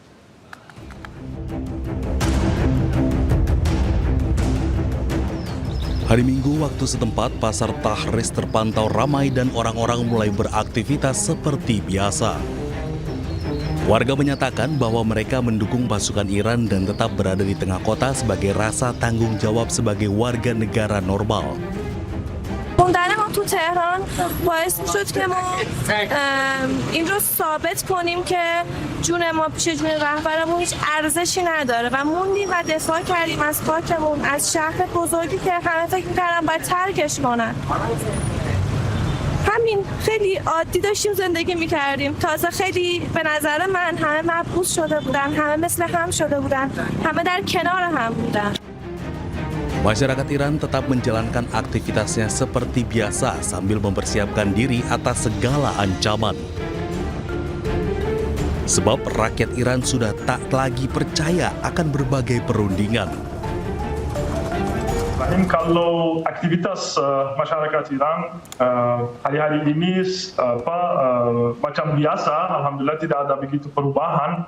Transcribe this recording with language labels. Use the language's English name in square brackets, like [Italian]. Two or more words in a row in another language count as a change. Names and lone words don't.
[Indonesian] Hari Minggu waktu setempat, pasar Tahris terpantau ramai dan orang-orang mulai beraktivitas seperti biasa. Warga menyatakan bahwa mereka mendukung pasukan Iran dan tetap berada di tengah kota sebagai rasa tanggung jawab sebagai warga negara normal. [Persian] موندن ما تو تهران باعث شد که ما این رو ثابت کنیم که جون ما پیش جون رهبرمون هیچ ارزشی نداره و موندیم و دفاع کردیم از خاکمون، از شهر بزرگی که همه فکر می‌کردن باید ترکش کنن. همین خیلی عادی داشتیم زندگی می‌کردیم. تازه خیلی به نظر من همه محبوس شده بودن، همه مثل هم شده بودن، همه در کنار هم بودن. [Indonesian] Masyarakat Iran tetap menjalankan aktivitasnya seperti biasa sambil mempersiapkan diri atas segala ancaman. Sebab rakyat Iran sudah tak lagi percaya akan berbagai perundingan. Kalau aktivitas masyarakat Iran hari-hari ini macam biasa, alhamdulillah tidak ada begitu perubahan.